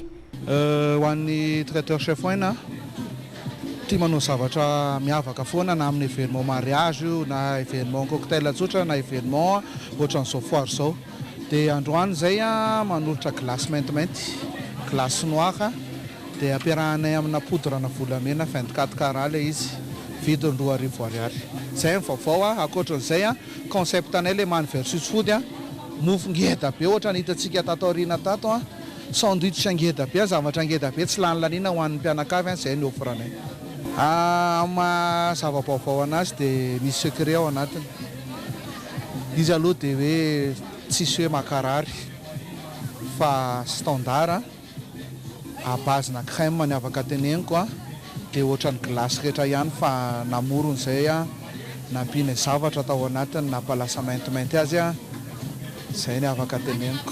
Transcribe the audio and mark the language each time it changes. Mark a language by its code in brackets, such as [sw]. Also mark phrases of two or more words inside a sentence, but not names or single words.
[mg] Ho an'ny [fr] traiteur chef [mg] Aina tia manao zavatra miavaka foana na amin'ny [fr] événement mariage [mg] na [fr] événement cocktail [mg] tsotra na événement ohatran'izao foire zao. Dia androany zay manolotra glasy maintimainty, glasy noire dia ampiarahanay amina podrana volamena 24 carats le izy. Vidiny 2,000 ariary. Zay ny vaovao ankoatran'izay concept anay le [en] man versus food [mg] mofo ngeda be ohatra ny hitantsika tato aoriana tato sandwich ngeda be zavatra ngeda be tsy lany lanina ho an'ny mpianakavy zay ny offranay. Zava-baovao anazy dia misy secret ao anatiny. Izy aloha dia hoe tsisy hoe makarary fa [fr] standard à base [mg] na crème ny afaka teneniko dia ohatran'ny glasy rehetra ihany fa namorony zay nampiana zavatra tao anatiny nampalasa maintimainty azy zay ny afaka teneniko.